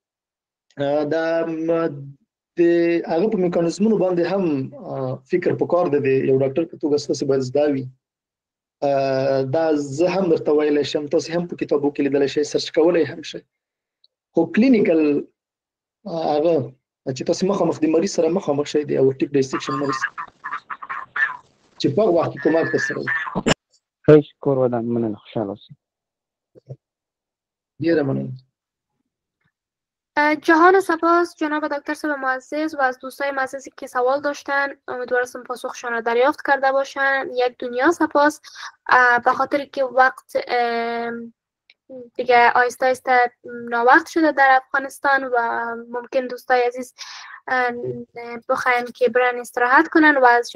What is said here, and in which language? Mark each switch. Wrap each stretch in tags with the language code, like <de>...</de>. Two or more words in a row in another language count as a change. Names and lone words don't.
<ps>د هغه په میکانیزمونو باندې هم فکر پکار دی د یو ډاکټر په توګه ستاسې باید زده وي دا زه هم درته ویلی شم تاسې هم په کتابو کې لیدلی شئ سرچ کولی هم شئ خو کلینیکل هغه چې تاسې مخامخ د مریض سره مخامخ شئ د</ps> <en>aortic dissection</en> <ps>مریض چې په هغه وخت کې کومک درسره وکړي ښه شکر ودان مننه خوشحاله اوسئ ډېره مننه</ps> <fa>جهان سپاس جناب دکتر صاحب معزز و از دوستای معززی که سوال داشتن امیدوارم پاسخشان را دریافت کرده باشن یک دنیا سپاس به خاطر که وقت دیگه آهسته آهسته ناوقت شده در افغانستان و ممکن دوستای عزیز بخواین که برن استراحت کنن و از</fa>